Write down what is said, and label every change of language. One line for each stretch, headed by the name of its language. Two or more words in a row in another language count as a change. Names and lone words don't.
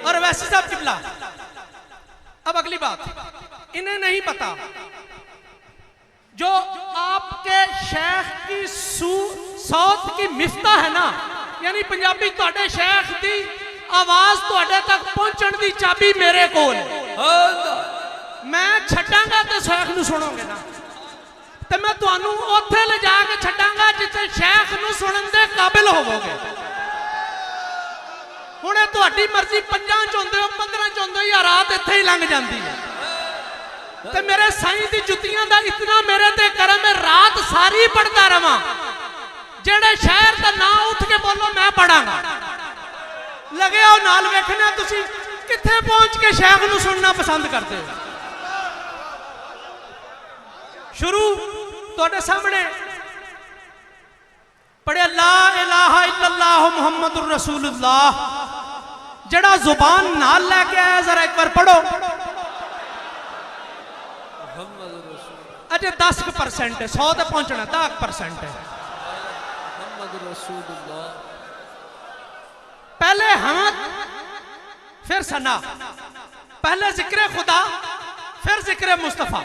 Urdu: اور ویسے صاحب قبلہ، اب اگلی بات، انہیں نہیں پتا جو آپ کے شیخ کی صوت کی مفتاح ہے نا، یعنی
Punjabi: پنجابی توڑے شیخ دی آواز توڑے تک پہنچنے دی چابی میرے کول. میں چھڈاں گا تو شیخ نوں سنو گے نا، تو میں تہانوں اتھے لے جاکے چھڈاں گا جتھے شیخ نوں سنن دے قابل ہووو گے. ہنے تہاڈی مرضی 5 چ ہوندے ہو، 15 چ ہوندے ہو، یا رات ایتھے ہی لنگھ جاندی ہے. تے میرے سائیں دی جتیاں دا اتنا میرے تے کرم ہے، رات ساری پڑھدا رواں. جیہڑے شہر دا نام اٹھ کے بولو میں پڑھاں گا، لگے آؤ نال ویکھنا تسی کتھے پہنچ کے شیخ نوں سننا پسند کرتے ہو. شروع تہاڈے سامنے پڑھے
Arabic: لا إله إلا الله محمد رسول الله,
Punjabi: جیہڑا زبان نال لے کے آیا، ذرا ایک بار پڑھو. اجے 10% ہے، 100 تک پہنچنا 10% ہے.
Urdu: پہلے حمد پھر ثنا، پہلے ذکر خدا پھر ذکر مصطفیٰ.